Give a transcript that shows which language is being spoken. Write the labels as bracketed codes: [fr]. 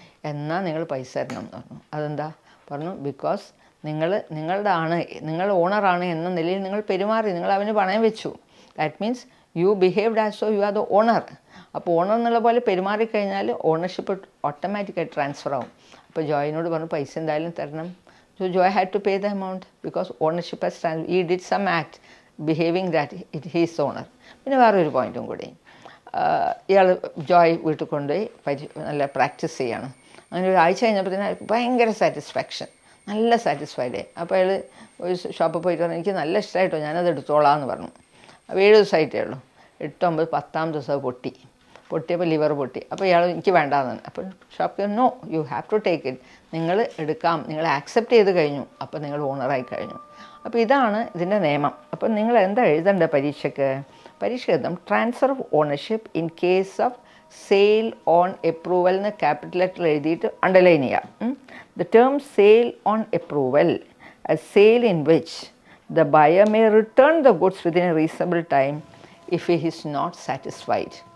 [ml] എന്നാൽ നിങ്ങൾ പൈസ തരണം എന്ന് പറഞ്ഞു. അതെന്താ പറഞ്ഞു, ബിക്കോസ് നിങ്ങൾ ഓണറാണ് എന്ന നിലയിൽ നിങ്ങൾ പെരുമാറി, നിങ്ങൾ അവന് പണയം വെച്ചു. [en] That means you behaved as so you are the owner. [ml] അപ്പോൾ ഓണർ എന്നുള്ള പോലെ പെരുമാറിക്കഴിഞ്ഞാൽ ഓണർഷിപ്പ് ഓട്ടോമാറ്റിക്കായി ട്രാൻസ്ഫർ ആവും. അപ്പോൾ ജോയിനോട് പറഞ്ഞു പൈസ എന്തായാലും തരണം. [en] So Joy had to pay the amount because ownership has transferred. He did some act behaving that he is owner. [ml] പിന്നെ വേറൊരു പോയിൻറ്റും കൂടി, ഇയാൾ ജോയ് വീട്ടിൽ കൊണ്ടുപോയി നല്ല പ്രാക്ടീസ് ചെയ്യാണ്. അങ്ങനെ ഒരു ആഴ്ച കഴിഞ്ഞപ്പോഴത്തേന് ഭയങ്കര സാറ്റിസ്ഫാക്ഷൻ, നല്ല സാറ്റിസ്ഫൈഡ്. അപ്പോൾ അയാൾ ഒരു ഷോപ്പിൽ പോയിട്ട് പറഞ്ഞു എനിക്ക് നല്ല ഇഷ്ടമായിട്ടോ, ഞാനത് എടുത്തോളാം എന്ന് പറഞ്ഞു. അപ്പോൾ 7 ദിവസമായിട്ടേ ഉള്ളൂ. 8, 9, 10ാം ദിവസം പൊട്ടിയപ്പോൾ ലിവർ പൊട്ടി. അപ്പോൾ ഇയാൾ എനിക്ക് വേണ്ടാന്ന്. അപ്പോൾ shop [en] no, you have to take it, [ml] നിങ്ങൾ എടുക്കാം, നിങ്ങൾ ആക്സെപ്റ്റ് ചെയ്ത് കഴിഞ്ഞു, അപ്പോൾ നിങ്ങൾ ഓണറായി കഴിഞ്ഞു. അപ്പോൾ ഇതാണ് ഇതിൻ്റെ നിയമം. അപ്പോൾ നിങ്ങൾ എന്താ എഴുതേണ്ടത് പരീക്ഷയ്ക്ക് എഴുതാം, [en] transfer of ownership in case of sale on approval [ml] എന്ന് ക്യാപിറ്റൽ ലെറ്റർ എഴുതിയിട്ട് അണ്ടർലൈൻ ചെയ്യാം. [en] The term sale on approval, a sale in which the buyer may return the goods within a reasonable time if he is not satisfied.